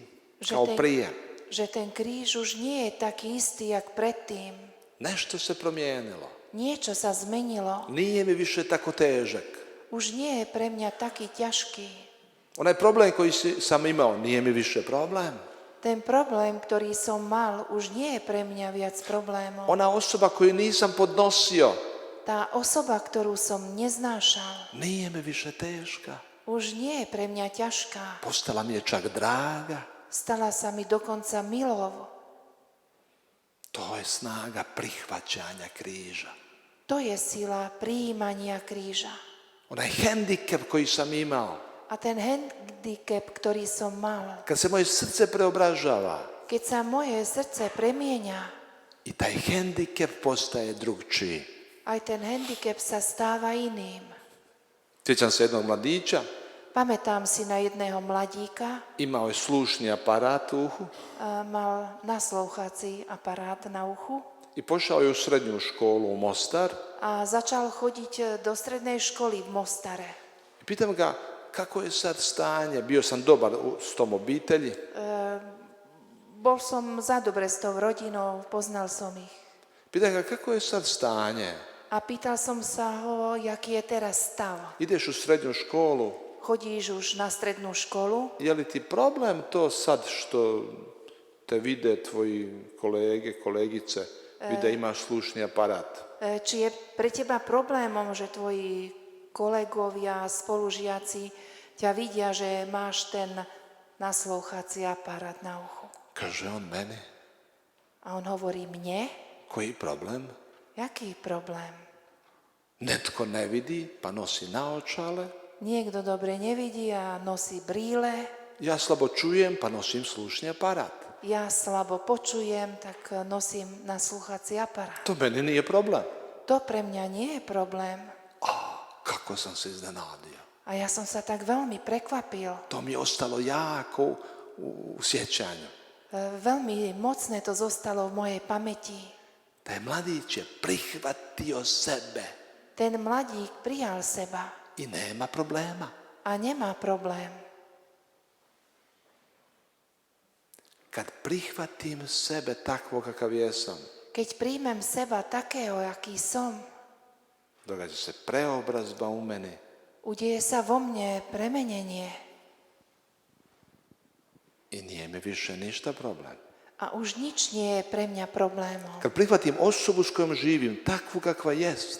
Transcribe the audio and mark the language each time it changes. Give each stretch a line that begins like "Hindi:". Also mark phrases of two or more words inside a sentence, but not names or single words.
Slovak: Že
Croatian: kao
Slovak: ten-
Croatian: prije.
Slovak: že ten kríž už nie je taký istý, jak predtým.
Croatian: Nešto se promijenilo.
Slovak: Niečo sa zmenilo.
Croatian: Nije mi više tako težak.
Slovak: Už nie je pre mňa taký ťažký.
Croatian: Onaj problem koji sam imao nije mi više problem.
Slovak: Ten problém, ktorý som mal, už nie je pre mňa viac problémov.
Croatian: Ona osoba koju nisam podnosio
Slovak: Tá osoba, ktorú som neznášal,
Croatian: nije mi više teška.
Slovak: už nie je pre mňa ťažká.
Croatian: Postala mi je čak draga.
Slovak: Stala sa mi dokonca milou.
Croatian: To je snaga prihvaćanja križa.
Slovak: To je sila prijímania kríža.
Croatian: Onaj hendikep koji sam imao,
Slovak: A ten handicap, ktorý som mal,
Croatian: kad se moje srce preobražava
Slovak: keď sa moje srdce premieňa,
Croatian: i taj hendikep postaje drugčiji.
Slovak: aj ten handicap sa stáva iným.
Croatian: Sjećam se jednog mladića,
Slovak: Pamätám si na jedného mladíka,
Croatian: imao je slušni aparat u uhu
Slovak: mal naslouchací aparát na uchu
Croatian: i pošao je u srednju školu u Mostar.
Slovak: a začal chodiť do strednej školy v Mostare.
Croatian: I pitam ga kako je sad stanje, bio sam dobar s tom obitelji.
Slovak: Bol som za dobre s tou rodinou, poznal som ich.
Croatian: Pitam ga kako je sad stanje,
Slovak: A pýtal som sa ho, jaký je teraz stav.
Croatian: ideš u srednju školu,
Slovak: Chodíš už na strednú školu?
Croatian: je li ti problem to sad što te vide tvoji kolege, kolegice, vide imaš slušni aparat?
Slovak: Či je pre teba problémom, že tvoji kolegovia, spolužiaci ťa vidia, že máš ten naslouchací aparát na uchu?
Croatian: Kaže on meni,
Slovak: A on hovorí mne,
Croatian: koji problem?
Slovak: jaký problém?
Croatian: Netko ne vidi pa nosi naočale,
Slovak: Niekto dobre nevidí a nosí brýle,
Croatian: ja slabo čujem pa nosim slušni aparat.
Slovak: ja slabo počujem, tak nosím nasluchací aparát.
Croatian: To meni nije problem.
Slovak: To pre mňa nie je problém.
Croatian: Kako sam se iznenadio.
Slovak: A ja som sa tak veľmi prekvapil.
Croatian: To mi je ostalo jako u sjećanju.
Slovak: Veľmi mocné to zostalo v mojej pamäti.
Croatian: Taj mladić je prihvatio sebe
Slovak: Ten mladík prijal seba
Croatian: i nema problema.
Slovak: a nemá problém.
Croatian: Kad prihvatim sebe takvo kakav jesam,
Slovak: Keď príjmem seba takého, aký som,
Croatian: događa se preobrazba u meni.
Slovak: udeje sa vo mne premenenie
Croatian: I nije mi više ništa problem.
Slovak: a už nič nie je pre mňa problémom.
Croatian: Kad prihvatim osobu s kojom živim, takvu kakva jest,